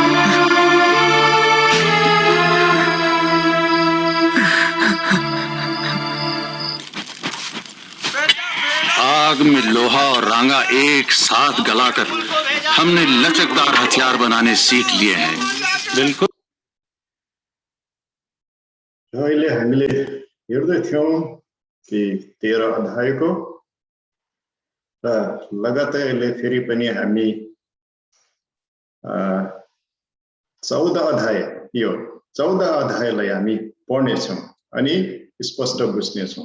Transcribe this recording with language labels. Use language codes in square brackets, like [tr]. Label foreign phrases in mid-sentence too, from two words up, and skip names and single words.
[hi] आग में लोहा और रांगा एक साथ गलाकर हमने लचकदार हथियार बनाने सीख लिए हैं। बिल्कुल। [ne] अहिले हामीले हेर्दै थियौं कि 13 अध्यायको र लगातार अहिले फेरि पनि हामी 14 अध्याय, यो 14 अध्यायलाई हामी पढ्नेछौँ अनि स्पष्ट बुझ्नेछौँ।